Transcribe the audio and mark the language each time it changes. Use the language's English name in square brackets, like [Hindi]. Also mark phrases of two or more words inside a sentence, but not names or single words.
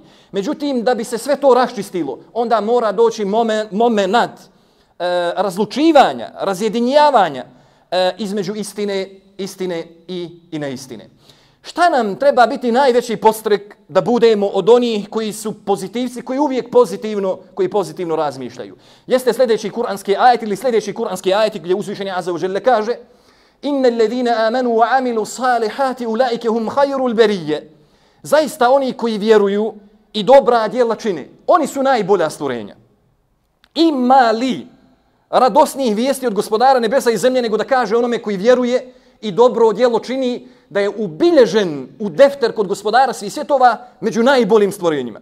[Bosnian] Međutim, da bi se sve to raščistilo, onda mora doći momenat razlučivanja, razjedinjavanja između istine i neistine. Šta nam treba biti najveći podstrek da budemo od onih koji su pozitivci, koji uvijek pozitivno razmišljaju? Jeste sljedeći kuranski ajet ili sljedeći kuranski ajet gdje uzvišeni [Arabic] عز وجل [Bosnian] kaže [Arabic] إن الذين آمنوا وعملوا الصالحات أولئك هم خير البرية. [Bosnian] Zaista oni koji vjeruju i dobra djela čine, oni su najbolja stvorenja. Ima li radosnijih vijesti od Gospodara nebesa i zemlje nego da kaže onome koji vjeruje i dobro djelo čini da je ubilježen u defter kod Gospodara svih svjetova među najboljim stvorenjima.